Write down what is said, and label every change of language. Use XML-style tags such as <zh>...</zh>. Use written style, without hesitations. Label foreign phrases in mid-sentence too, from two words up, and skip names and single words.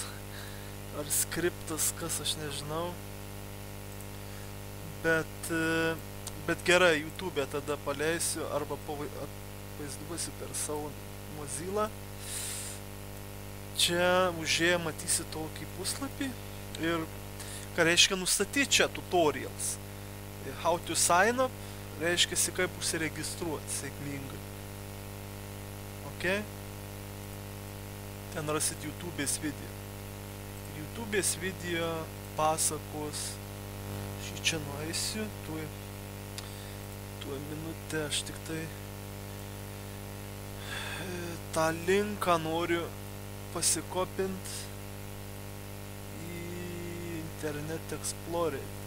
<lt>Ar skriptas, kas aš nežinau. Bet gerai, YouTube'e tada paleisiu arba vaizduosiu per savo Mozilla. Čia užėję matysi tokį puslapį ir ką reiškia nustatyti čia tutorials.</lt> <en>How to sign up</en> <lt>reiškia kaip užsiregistruoti sėkmingai. Ok? Ten rasit YouTube'ės video. YouTube'ės video pasakos. Šį čia nueisiu. Tuoj minutę aš tik tai tą linką noriu pasikopint į Internet Explorer.</lt>